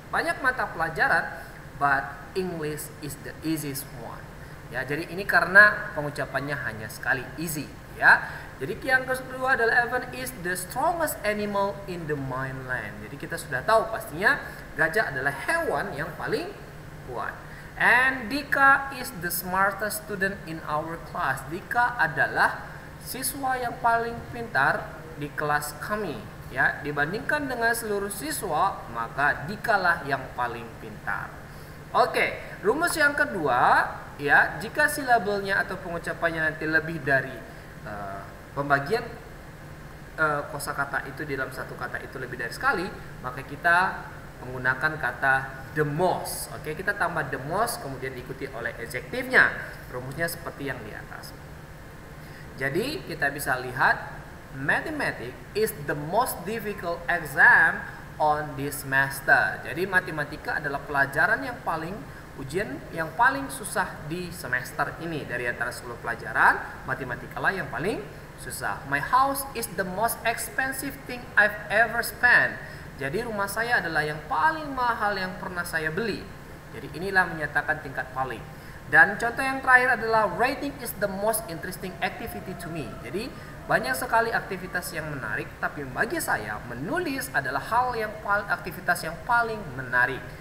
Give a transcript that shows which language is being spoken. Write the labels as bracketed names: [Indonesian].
[Indonesian] Banyak mata pelajaran, [English] but English is the easiest one. [Indonesian] Ya, jadi ini karena pengucapannya hanya sekali, easy, ya. Jadi yang kedua adalah [English] elephant is the strongest animal in the mainland. [Indonesian] Jadi kita sudah tahu pastinya gajah adalah hewan yang paling kuat. [English] And Dika is the smartest student in our class. [Indonesian] Dika adalah siswa yang paling pintar di kelas kami. Ya, dibandingkan dengan seluruh siswa, maka Dika lah yang paling pintar. Oke, rumus yang kedua, ya, jika silabelnya atau pengucapannya nanti lebih dari pembagian kosakata itu di dalam satu kata itu lebih dari sekali, maka kita menggunakan kata the most. Oke, kita tambah the most kemudian diikuti oleh adjektifnya. Rumusnya seperti yang di atas. Jadi kita bisa lihat [English] mathematics is the most difficult exam on this semester. [Indonesian] Jadi matematika adalah pelajaran yang paling ujian yang paling susah di semester ini. Dari antara 10 pelajaran, matematika lah yang paling susah. [English] My house is the most expensive thing I've ever spent. [Indonesian] Jadi rumah saya adalah yang paling mahal yang pernah saya beli. Jadi inilah menyatakan tingkat paling. Dan contoh yang terakhir adalah [English] writing is the most interesting activity to me. [Indonesian] Jadi banyak sekali aktivitas yang menarik, tapi bagi saya menulis adalah aktivitas yang paling menarik.